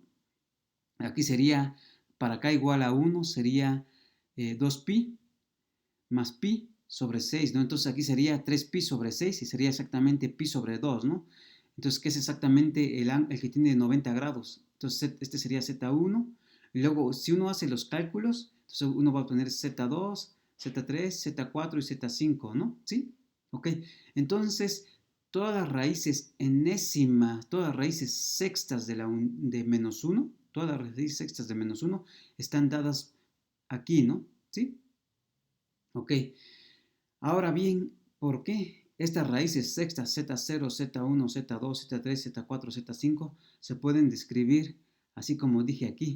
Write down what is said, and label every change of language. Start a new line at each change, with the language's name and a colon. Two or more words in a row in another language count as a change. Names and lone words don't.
Spanish: Aquí sería, para acá igual a 1, sería 2pi más pi sobre 6, ¿no? Entonces aquí sería 3pi sobre 6 y sería exactamente pi sobre 2, ¿no? Entonces, ¿qué es exactamente el que tiene 90 grados? Entonces, este sería z1. Y luego, si uno hace los cálculos, entonces uno va a obtener z2, z3, z4 y z5, ¿no? ¿Sí? Ok. Entonces, todas las raíces enésimas, todas las raíces sextas de menos 1, Todas las raíces sextas de menos 1 están dadas aquí, ¿no? ¿Sí? Ok. Ahora bien, ¿por qué estas raíces sextas Z0, Z1, Z2, Z3, Z4, Z5 se pueden describir así como dije aquí?